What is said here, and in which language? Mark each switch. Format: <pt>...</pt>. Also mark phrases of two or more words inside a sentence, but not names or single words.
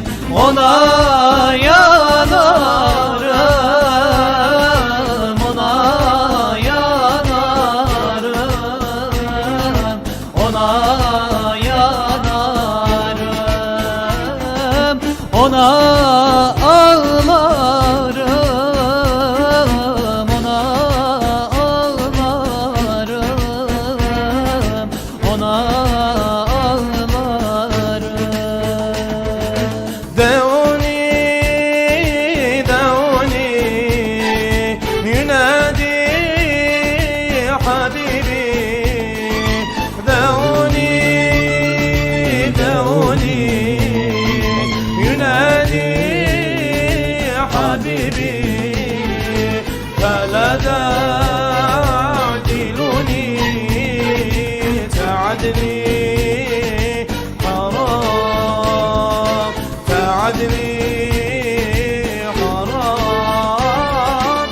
<tr>Ona yanarım, ona yanarım, ona yanarım, ona ağlarım, ona ağlarım, ona ağlarım.</tr> <ar>دعوني دعوني ينادي حبيبي دعوني دعوني ينادي حبيبي فلا تعدلوني تعدني حرام تعدني حرام</ar>